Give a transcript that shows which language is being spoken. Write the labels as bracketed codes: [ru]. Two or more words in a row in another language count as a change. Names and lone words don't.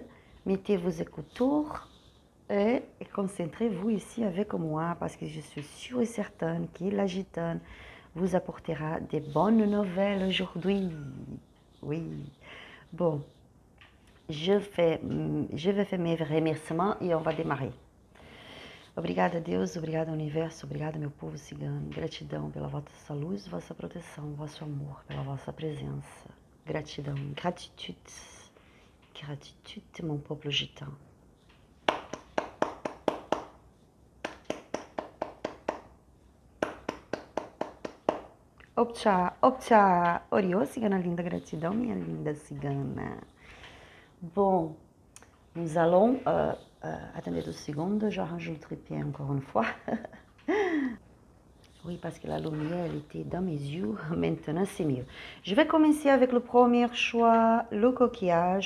[fr] Mettez vos écouteurs et concentrez-vous ici avec moi parce que je suis sûre et certaine que la gitane vous apportera des bonnes nouvelles aujourd'hui. Oui. Bon, je vais faire mes remerciements et on va démarrer. [pt] Obrigada, Deus, obrigada, Universo, obrigada, meu povo cigano. Gratidão pela vossa luz, vossa proteção, vosso amor, pela vossa presença. Gratidão, [fr] gratitude, gratitude, mon peuple gitan. [pt] Opcha, opcha, Oriô, cigana linda, gratidão, minha linda cigana. [fr] Bon, nous allons, attendez 2 secondes, j'arrange le trépied encore une fois. Oui, parce que la lumière, elle était dans mes yeux, maintenant c'est mieux. Je vais commencer avec le premier choix, le coquillage.